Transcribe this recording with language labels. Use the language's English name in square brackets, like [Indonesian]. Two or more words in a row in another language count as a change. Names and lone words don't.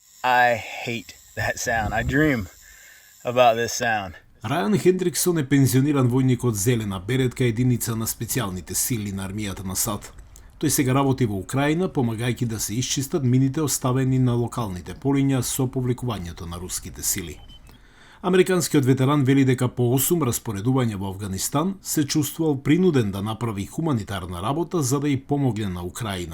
[English] I hate that sound. I dream about this sound. [Macedonian] Рајан Хендриксон е пензиониран војник од зелена беретка, единица на специјалните сили на армијата на САД. Тој сега работи во Украина, помагајќи да се исчистат мините оставени на локалните полиња со повлекувањето на руските сили. Американскиот ветеран вели дека по 8 распоредувања во Авганистан се чувствувал принуден да направи хуманитарна работа за да ја помогне на Украина.